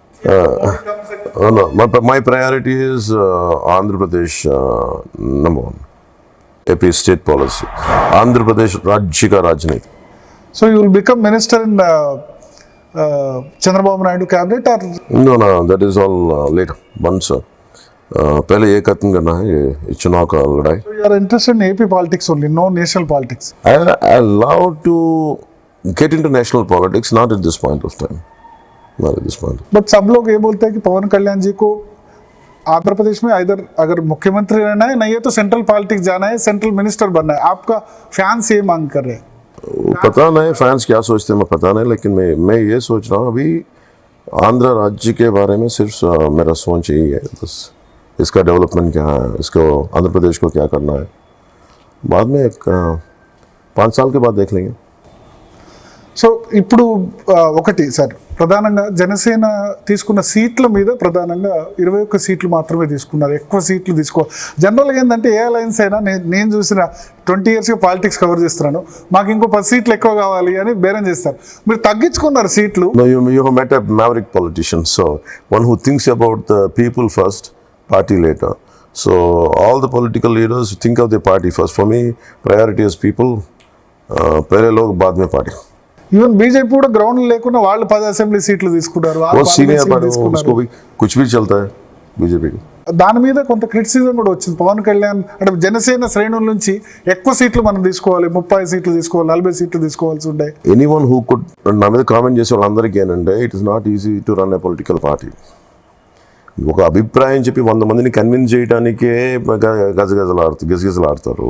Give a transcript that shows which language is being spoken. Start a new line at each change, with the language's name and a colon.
English: No, my priority is Andhra Pradesh, number one. AP state policy. Andhra Pradesh
Hindi: Rajya ka Rajniti.
English: So you will become minister in Chandrababu Naidu cabinet, or No, that is all later.
Hindi: Once पहले ये खत्म करना है ये चुनाव का लड़ाई.
English: so you are interested in AP politics only, no national politics. I love to get into national politics, not at this point of time. Not at this point.
Hindi: But सब लोग ये बोलते हैं कि पवन कल्याण जी को आंध्र प्रदेश में अगर मुख्यमंत्री रहना है, नहीं है तो सेंट्रल पॉलिटिक्स जाना है, सेंट्रल मिनिस्टर बनना है. आपका फैंस ये मांग कर रहे हैं. पता नहीं फैंस क्या सोचते हैं, मैं पता नहीं, लेकिन मैं ये सोच रहा हूँ अभी आंध्र राज्य के बारे में सिर्फ मेरा सोच यही है, बस इसका डेवलपमेंट क्या है, इसको आंध्र प्रदेश को क्या करना है, बाद में 5 साल के बाद देख लेंगे.
Telugu: సో ఇప్పుడు ఒకటి సార్, ప్రధానంగా జనసేన తీసుకున్న సీట్ల మీద ప్రధానంగా 21 సీట్లు మాత్రమే తీసుకున్నారు. ఎక్కువ సీట్లు జనరల్గా ఏంటంటే ఏ అలయన్స్ అయినా నేను చూసిన 20 ఇయర్స్గా పాలిటిక్స్ కవర్ చేస్తున్నాను, మాకు ఇంకో 10 సీట్లు ఎక్కువ కావాలి అని బేరం చేస్తారు. మీరు తగ్గించుకున్నారు సీట్లు.
English: No, you have met a maverick politician, so one who thinks about the people first, party later. So all the political leaders think of their party first. For me, priority is people,
Hindi: पहले लोग बाद में
English: party.
Telugu: Even BJP కూడా ground లేకుండా వాళ్ళు 10 assembly సీట్లు తీసుకున్నారు.
Hindi: वो सीनियर पार्टी, उसको भी कुछ भी चलता है बीजेपी को.
Telugu: దాని మీద కొంత క్రిటిసిజం కూడా వచ్చింది. పవన్ కళ్యాణ్ అంటే జనసేన శ్రేణుల నుంచి ఎక్కువ సీట్లు మనం తీసుకోవాలి, 30 సీట్లు తీసుకోవాలి, 40 సీట్లు తీసుకోవాల్సి ఉండే.
English: Anyone who could
Telugu: నా మీద కామెంట్ చేసే వాళ్ళందరికీ ఏంటంటే
English: It is not easy to run a political party.
Telugu: ఒక అభిప్రాయం చెప్పి 100 మందిని కన్విన్స్ చేయడానికే గజగజలాడతారు.